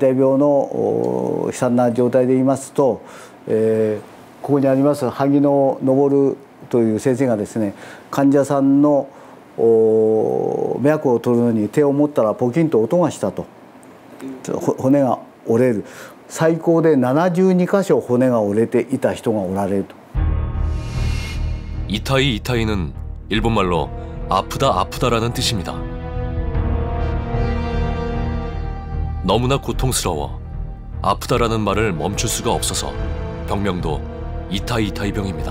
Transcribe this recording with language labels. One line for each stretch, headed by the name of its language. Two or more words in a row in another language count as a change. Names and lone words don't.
Japanese: タイ病の悲惨な状態で言いますと、ここにあります萩野昇という先生がですね、患者さんの脈を取るのに手を持ったらポキンと音がしたと、骨が折れる、最高で72箇所骨が折れていた人がおられると。
Korean: 이타이는 일본말로 아프다 아프다라는 뜻입니다. 너무나 고통스러워 아프다라는 말을 멈출 수가 없어서 병명도 이타이병입니다.